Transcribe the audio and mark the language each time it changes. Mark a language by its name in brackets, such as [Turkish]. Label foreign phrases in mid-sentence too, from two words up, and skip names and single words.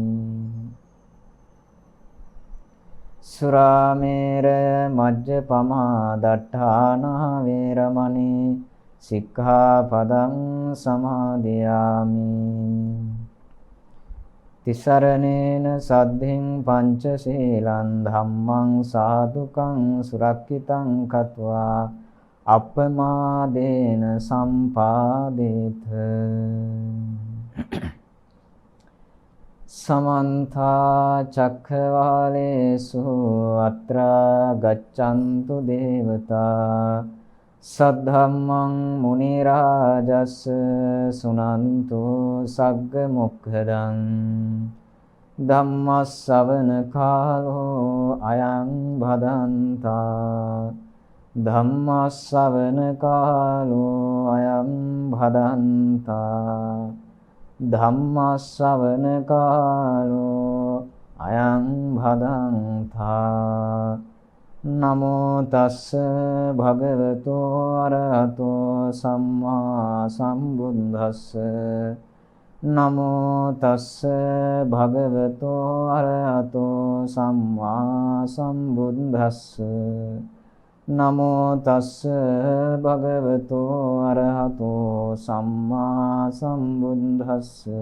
[Pali] සුරාමේරය මජ්ජපමා දට්ඨානා වේරමණී සික්ඛාපදං සමාදියාමි තිසරණේන සද්ධින් පංචශීලං ධම්මං සාදුකං සුරක්ඛිතං කତ୍වා අපමාදේන සම්පාදේත සමන්ත චක්ඛවාලේසු අත්‍රා ගච්ඡන්තු දේවතා සද්ධම්මං මුනි රාජස් සුනන්තු සග්ග මොක්ඛදං ධම්ම ශ්‍රවණ කාලෝ අයං භදන්තා ධම්ම ශ්‍රවණ කාලෝ අයං භදන්තා ධම්ම ශ්‍රවණ කාලෝ අයං භදන්තා නමෝ තස්ස භගවතු අරහතෝ සම්මා සම්බුද්දස්ස නමෝ තස්ස භගවතු අරහතෝ සම්මා සම්බුද්දස්ස නමෝ තස්ස භගවතු අරහතෝ සම්මා සම්බුද්දස්ස